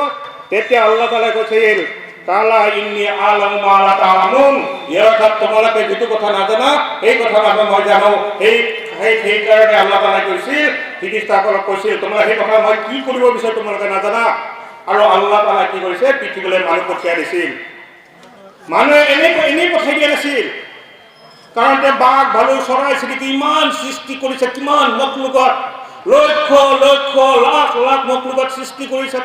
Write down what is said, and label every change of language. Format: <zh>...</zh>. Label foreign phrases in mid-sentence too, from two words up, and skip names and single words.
<as>তেতিয়া আল্লাহ তাআলা কৈছিল</as> <ar>قال إني أعلم ما لا تعلمون,</ar> <as>অৰ্থাৎ তোমালোকে যিটো কথা নাজানা এই কথা মই জানো। সেইকাৰণে আল্লাহ তাআলা কৈছিল, ফিৰিষ্টাসকলক কৈছিল তোমালোকে সেই কথা মই কি কৰিব বিচাৰোঁ তোমালোকে নাজানা। আৰু আল্লাহ তাআলা কি কৰিছে, পৃথিৱীলৈ মানুহ পঠিয়াই দিছিল। মানুহে এনেই পঠাই দিয়া নাছিল, কাৰণ তেওঁ বাঘ ভালু চৰাই চিৰিকটি ইমান সৃষ্টি কৰিছে, কিমান মখলুকত লক্ষ লক্ষ লাখ লাখ মখলুকত সৃষ্টি কৰিছে।</as>